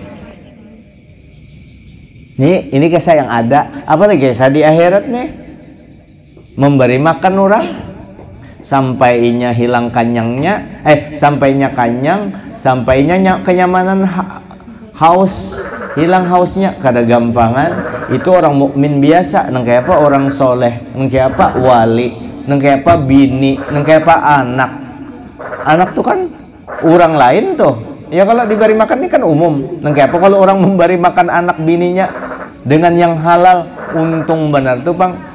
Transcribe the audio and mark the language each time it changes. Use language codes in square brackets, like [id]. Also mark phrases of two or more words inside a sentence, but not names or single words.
[id] Ini kisah yang ada, apalagi kisah di akhirat nih. Memberi makan orang sampainya hilang kanyangnya, sampainya kanyang, sampainya kenyamanan, haus, hilang hausnya kada gampangan. Itu orang mukmin biasa, nang kayak apa orang soleh, nang kayak apa wali, nang kayak apa bini, nang kayak apa anak. Anak tuh kan orang lain tuh. Ya kalau diberi makan ini kan umum. Nang kayak apa kalau orang memberi makan anak bininya dengan yang halal, untung benar tuh Bang.